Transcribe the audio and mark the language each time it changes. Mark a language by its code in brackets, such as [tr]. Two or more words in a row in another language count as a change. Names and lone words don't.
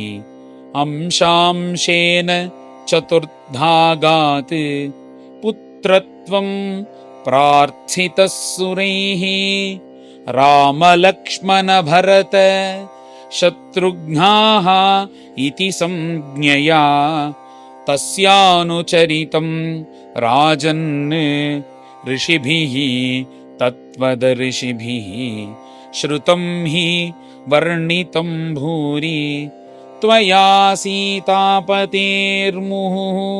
[sa] అంశాంశేన చతుర్ధాగాత్ పుత్రత్వం ప్రార్థితః సురైః రామలక్ష్మణ భరత శత్రుఘ్నాః ఇతి సంజ్ఞయా तस्यानुचरितं राजन् ऋषिभिः तत्त्वदर्शिभिः श्रुतं हि वर्णितं भूरि त्वया सीतापतेर्मुहुः।